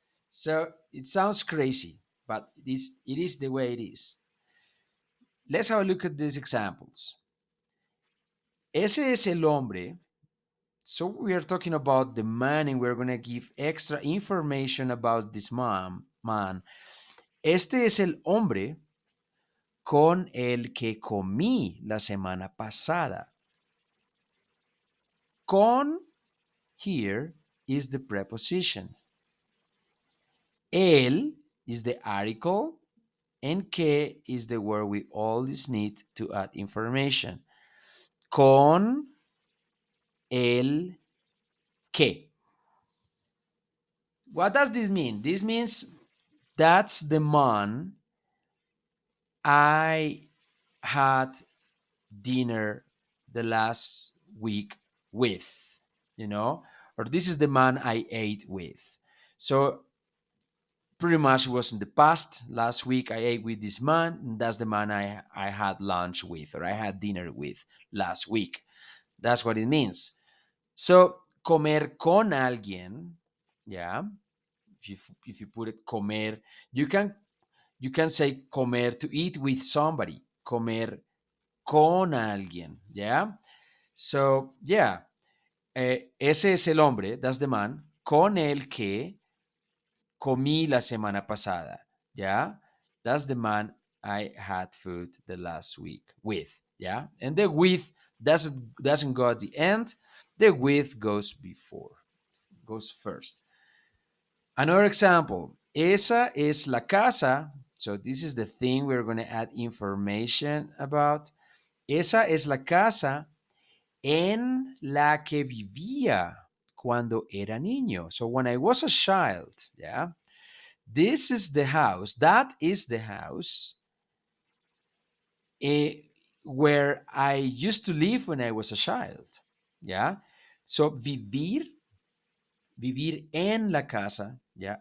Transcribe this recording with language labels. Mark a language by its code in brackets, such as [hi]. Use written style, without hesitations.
[en] So it sounds crazy, but it is the way it is. Let's have a look at these examples. [es] Ese es el hombre. [en] So we are talking about the man, and we're going to give extra information about this man. [es] Este es el hombre con el que comí la semana pasada. [en] Con here is the preposition. El is the article, and que is the word we always need to add information. [es] Con el que. [en] What does this mean? This means that's the man I had dinner the last week with, or this is the man I ate with. So pretty much it was in the past. Last week I ate with this man, and that's the man I had lunch with, or I had dinner with last week. That's what it means. [es] So comer con alguien, yeah. [en] If you put it comer, you can say comer to eat with somebody. [es] Comer con alguien, yeah. So yeah, ese es el hombre, [en] that's the man, [es] con el que comí la semana pasada. [en] Yeah, that's the man I had food the last week with. Yeah, and the with doesn't go at the end. The with goes before, goes first. Another example. [es] Esa es la casa. [en] So this is the thing we're going to add information about. [es] Esa es la casa en la que vivía cuando era niño. [en] So when I was a child, yeah. This is the house. That is the house eh, where I used to live when I was a child. Yeah. [es] So vivir en la casa. Yeah.